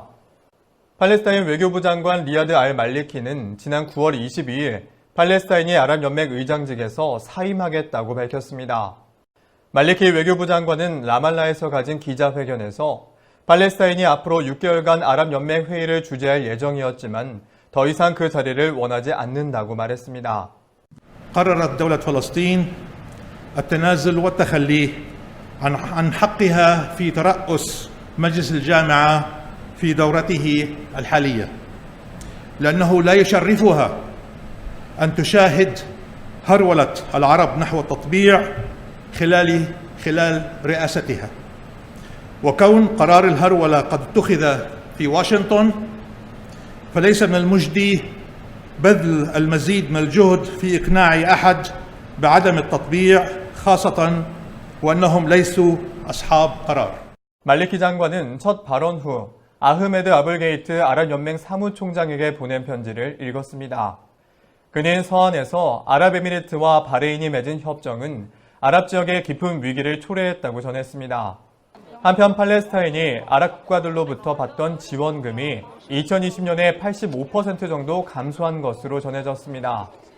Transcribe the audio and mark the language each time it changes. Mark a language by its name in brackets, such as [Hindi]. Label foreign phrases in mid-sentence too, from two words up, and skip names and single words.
[Korean] 팔레스타인 외교부 장관 리아드 알 말리키는 지난 9월 22일 팔레스타인이 아랍연맹 의장직에서 사임하겠다고 밝혔습니다. 말리키 외교부 장관은 라말라에서 가진 기자회견에서 팔레스타인이 앞으로 6개월간 아랍연맹 회의를 주재할 예정이었지만 더 이상 그 자리를 원하지 않는다고 말했습니다. [Arabic] قررت دولة فلسطين التنازل والتخلي عن حقها في ترأس مجلس الجامعة في دورته الحالية لأنه لا يشرفها أن تشاهد هرولة العرب نحو التطبيع خلال رئاستها وكون قرار الهرولة قد اتخذ في واشنطن فليس من المجدي بذل المزيد من الجهد في إقناع أحد بعدم التطبيع خاصة وأنهم ليسوا أصحاب قرار. [Korean] 말리키 장관은 첫 발언 후 아흐메드 아블게이트 아랍연맹 사무총장에게 보낸 편지를 읽었습니다. 그는 서한에서 아랍에미리트와 바레인이 맺은 협정은 아랍 지역의 깊은 위기를 초래했다고 전했습니다. 한편 팔레스타인이 아랍 국가들로부터 받던 지원금이 2020년에 85% 정도 감소한 것으로 전해졌습니다.